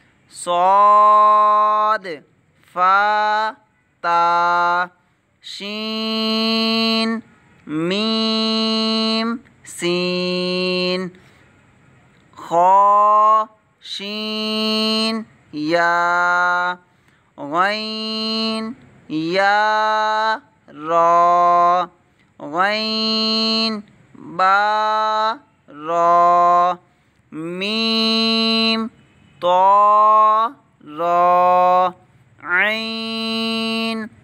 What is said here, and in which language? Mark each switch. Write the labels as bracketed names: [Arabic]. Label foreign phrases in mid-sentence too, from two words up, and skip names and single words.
[Arabic] صاد فا تا شین میم سین خا شین یا غین یا را غین با را میم طا را عین